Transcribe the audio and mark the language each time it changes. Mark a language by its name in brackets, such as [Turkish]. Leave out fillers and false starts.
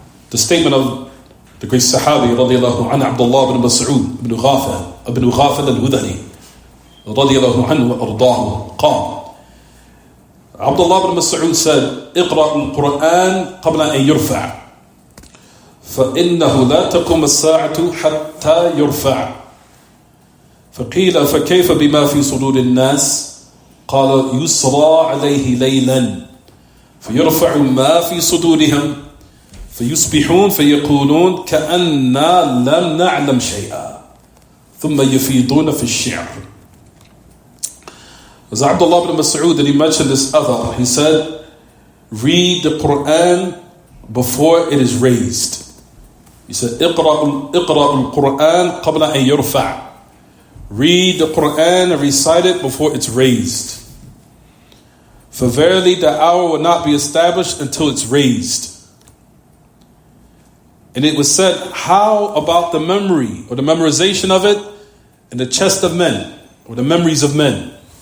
[English] The statement of the great Sahabi radiyallahu anhu, Abdullah ibn Mas'ud ibn Ghafil al-Hudhali radiyallahu anhu wa ardahu, قال Abdullah ibn Mas'ud said, [Arabic] اقرأ القرآن قبل أن يرفع فإنه لا تقوم الساعة حتى يرفع. فقيل فكيف بما في صدور الناس؟ قال يسرى عليه ليلا فيرفع ما في صدورهم فيصبحون فيقولون كأننا لم نعلم شيئا ثم يفيضون في الشعر. [English] As Abdullah ibn Mas'ud, that he mentioned this other, he said, read the Quran before it is raised. He said, [Arabic] اقرأ القرآن قبل أن يرفع. [English] Read the Quran and recite it before it's raised. For verily the hour will not be established until it's raised. And it was said, how about the memory or the memorization of it in the chest of men, or the memories of men?